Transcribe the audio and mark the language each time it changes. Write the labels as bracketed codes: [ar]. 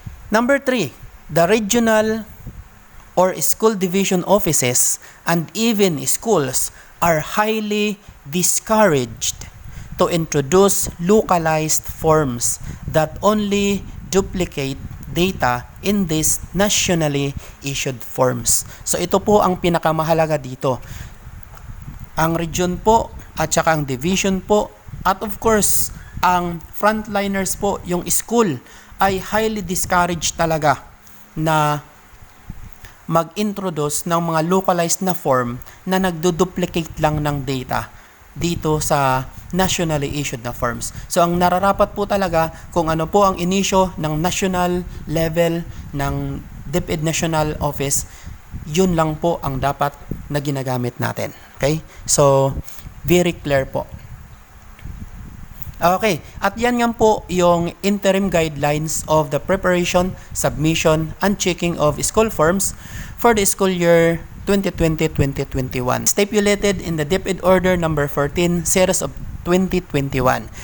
[en] Number 3, the regional or school division offices and even schools are highly discouraged to introduce localized forms that only duplicate data in these nationally issued forms. [tl] So ito po ang pinakamahalaga dito. Ang region po at saka ang division po at of course ang frontliners po, yung school ay highly discouraged talaga na mag-introduce ng mga localized na form na nagdo-duplicate lang ng data dito sa nationally issued na forms. So, ang nararapat po talaga kung ano po ang inisyo ng national level ng DepEd National Office, yun lang po ang dapat na ginagamit natin. Okay? So, very clear po. [en] Okay, at yan nga po yung interim guidelines of the preparation, submission, and checking of school forms for the school year 2020-2021. Stipulated in the DepEd Order number 14, series of 2021.